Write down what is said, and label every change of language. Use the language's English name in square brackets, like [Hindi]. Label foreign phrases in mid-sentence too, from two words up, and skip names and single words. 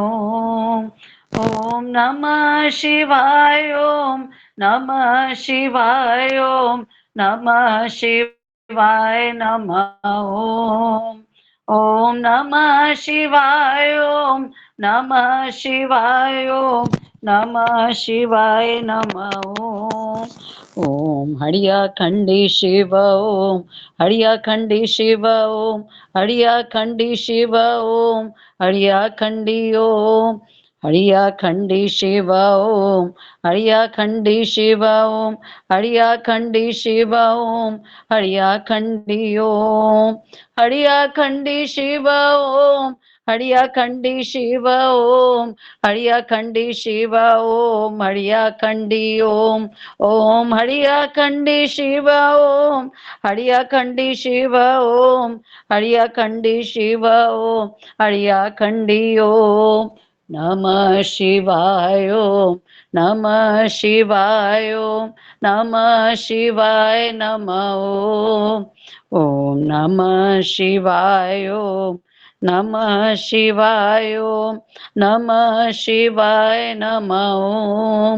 [Sanskrit] ओम नमः शिवाय, ओम नमः शिवाय, ओम नमः शिवाय नमः। ओम नमः शिवाय, ओम नमः शिवाय, ओम नमः शिवाय नमः। ओम हरिया खंडी शिव, ओम हरिया खंडी शिव, ओम हरिया खंडी शिव, ओम हरिया खंडी, ओम हरिया खंडी शिव, ओम हरिया खंडी शिव, ओम हरिया खंडी शिव, ओम हरिया खंडी, ओम हरिया खंडी शिव, ओम हरिया खंडी शिव, ओम हरिया खंडी शिव, ओम हरिया खंडी, ओम ओम हरिया खंडी शिव, ओम हरिया खंडी शिव, ओम हरिया खंडी शिव, ओम हरिया खंडी, ओम नमः शिवाय, ओम नमः शिवाय, ओम नमः शिवाय नमः। ओम नमः शिवाय, ओम नमः शिवाय, ओम नमः शिवाय नमः।